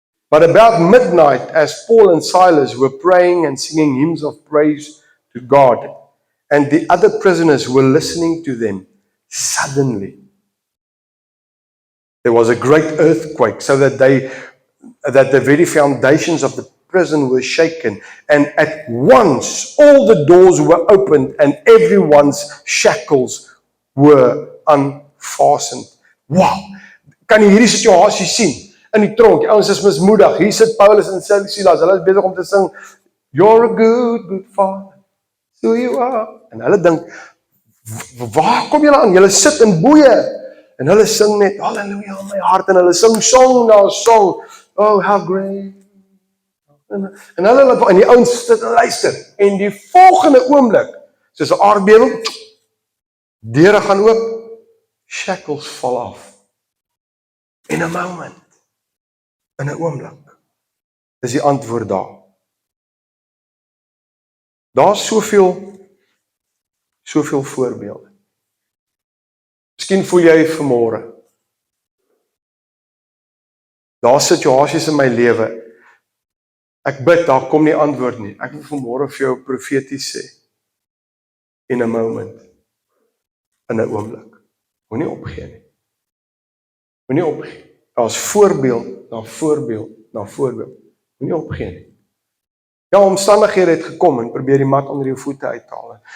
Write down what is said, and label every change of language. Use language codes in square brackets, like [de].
[en] But about midnight, as Paul and Silas were praying and singing hymns of praise to God, and the other prisoners were listening to them, suddenly there was a great earthquake, so that the very foundations of the prison were shaken, and at once all the doors were opened and everyone's shackles were unfastened. Wow! [af] Kan jy hierdie situasie sien? In die tronk, die ouens is mismoedig. Hier sit Paulus en Silas, hulle is besig om te sing, [en] "You're a good father, so you are." [af] En hulle dink, waar kom julle aan? Julle sit in boeie. En hulle sing net, "Halleluja in my hart." En hulle sing song na song. [en] "Oh, how great." [af] En hulle, en die ouens sit en luister. En die volgende oomblik, soos 'n aardbewing, deure gaan oop, shackles val af. In 'n moment. In 'n oomblik, is die antwoord daar. Daar is soveel voorbeelde. Miskien voel jy vanmôre, daar is situasies in my lewe, ek bid, daar kom nie antwoord nie. Ek wil vanmôre vir jou profeties sê, in 'n moment, in 'n oomblik, moenie opgee nie. Moenie opgee. Daar is voorbeeld, na voorbeeld, na voorbeeld. Moenie opgee nie. Ja, omstandighede het gekom en probeer die mat onder jou voete uithaal.